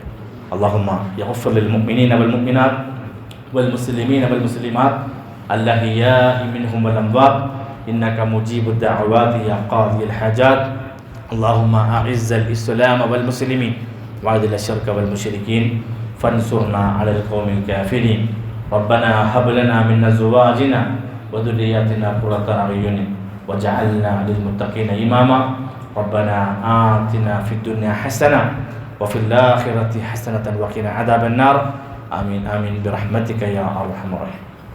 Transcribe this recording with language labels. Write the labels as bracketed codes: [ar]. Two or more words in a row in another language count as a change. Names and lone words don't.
[ar] اللهم يغفر للمؤمنين والمؤمنات والمسلمين والمسلمات الأحياء منهم والأموات إنك مجيب الدعوات يا قاضي الحاجات. اللهم أعز الإسلام والمسلمين وأذل الشرك والمشركين فانصرنا على القوم الكافرين. ربنا هب لنا من أزواجنا وذرياتنا قرة أعين وجعلنا للمتقين إماما. ربنا آتنا في الدنيا حسنة وفي الآخرة حسنة وقنا عذاب النار. آمين آمين برحمتك يا أرحم الراحمين.